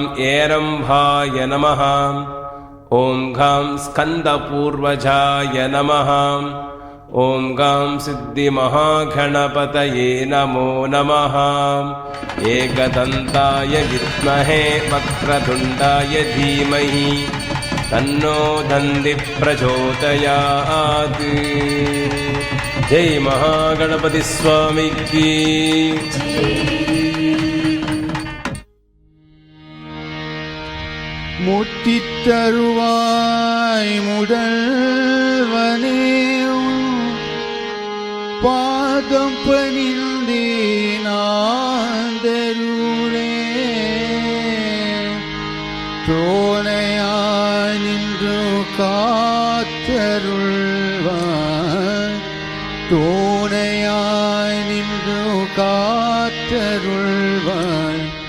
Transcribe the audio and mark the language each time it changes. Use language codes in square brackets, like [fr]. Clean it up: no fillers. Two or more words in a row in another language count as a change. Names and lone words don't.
[sa] एरम्भाय नमः ॐ गां स्कन्दपूर्वजाय नमः ॐ गां सिद्धिमहागणपतये नमो नमः एकदन्ताय विद्महे वक्रतुण्डाय धीमहि तन्नो दन्तिः प्रचोदयात् [hi] जय महागणपति स्वामी की [ta] முத்தித்தருவாய் முதல்வனே பாதம் பணிந்தேனாந்தருளே தோணையாய் நின்று காத்தருள்வாய் தோணையாய் நின்று காத்தருள்வாய்